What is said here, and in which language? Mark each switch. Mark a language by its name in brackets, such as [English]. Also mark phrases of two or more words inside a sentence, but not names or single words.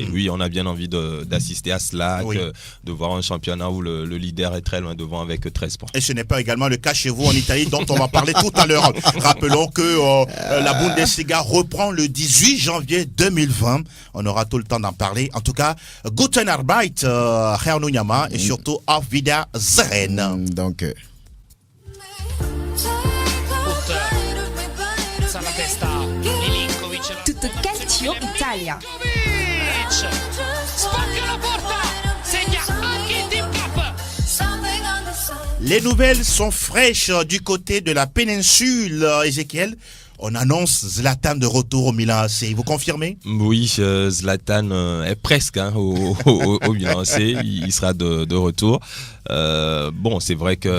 [French] Oui, on a bien envie d'assister à cela, de voir un championnat où le leader est très loin devant avec 13 points. Et ce n'est pas également le cas chez vous en Italie, dont on va parler tout à l'heure. Rappelons que la Bundesliga reprend le 18 janvier 2020. On aura tout le temps d'en parler. En tout cas, [German] Guten Arbeit, Herr Nunyama, [French] et surtout [German] Auf Wiedersehen. [French] Donc... Tutto Calcio Italia. [Italian] Spacca la porta, segna anche il Team Cup. [French] Les nouvelles sont fraîches du côté de la péninsule, Ezekiel. On annonce Zlatan de retour au Milan AC. Vous confirmez? Oui, Zlatan est presque au Milan AC. Il sera de retour. Bon, c'est vrai que...